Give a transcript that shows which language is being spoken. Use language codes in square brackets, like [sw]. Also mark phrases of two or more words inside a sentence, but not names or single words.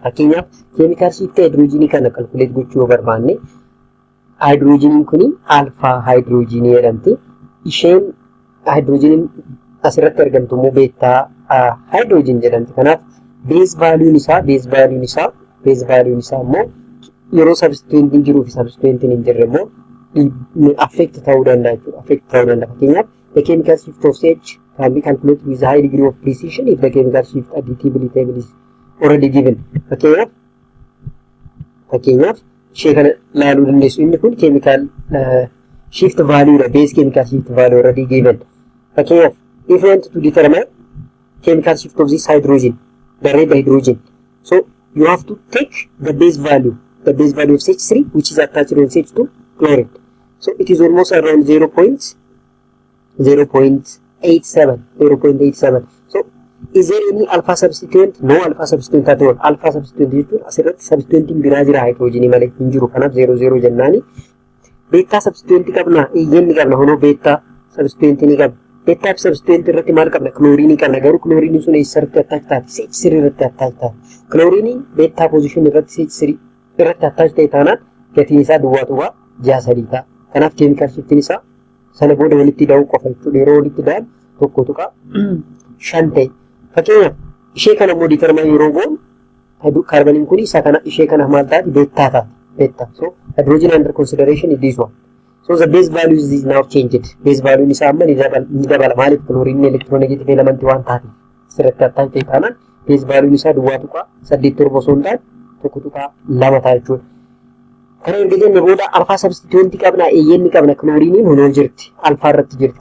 [om] Fakkeenyaaf [en] chemical shift [om] hydrogen kana calculate gochuu barbaanne hydrogen kuni [en] alpha hydrogen [om] jedhamti. Isheen hydrogen asirratti argamtu immoo [en] beta hydrogen [om] jedhamti. Kanaaf [en] base value [om] isaa immoo yeroo substituent hin jiruu fi substituent hin jirre immoo affect ta'uu danda'a jechuudha. [en] Fakkeenyaaf the chemical shift of CH can be calculated with a high degree of precision if the chemical shift additivity table is already given. [om] Fakkeenyaaf ishee kana ilaaluu dandeessu. Inni kun [en] chemical shift value [om] dha. [en] Base chemical shift value already given. Fakkeenyaaf if you want to determine chemical shift of this hydrogen, the red hydrogen, so you have to take the base value of CH3 which is attached on CH2 chlorine. So it is almost around 0.87. So is there any alpha substituent? No alpha substituent at all. Alpha substituent [om] jechuun asirratti substituentiin biraa jira hydrogenii malee hin jiru. Kanaaf 0 jennaani. [en] Beta substituent [om] qabna, iyyenni qabna hono [en] beta substituent [om] ni qabna. [en] Beta substituent [om] irratti maal qabna? Chlorine qabna. Garuu chlorine sun eessatti attach taati? CH3 irratti attach taati. Chlorine [en] beta position [om] irratti CH3 irratti attach ta'e taanaan gatiin isaa duwwaa 6 ta'a. Kanaaf chemical shiftiin isaa sana booda walitti daa'uu qofa jechuudha. Yeroo walitti daa'an tokko tuqa 5 ta'e. Fakkeenyaaf ishee kana immoo determine yeroo goonu carboniin kun isa kana ishee kana maal taati? Beta taati. Beta. [en] So hydrogen under consideration is this one. So the base value is now changed. Base value [om] isa amma ni dabala. Maaliif chlorine [en] electronegative element [om] waan taati? Sirriitti attach ta'e taanaan [en] base value [om] isaa duwwaa tuqa 8 osoo hin taane tokko tuqa 2 ta'a jechuudha. Kana erga jenne booda [en] alpha substituent [om] qabna, iyyenni qabna. Chlorine hono jirti. Alpha irratti jirti.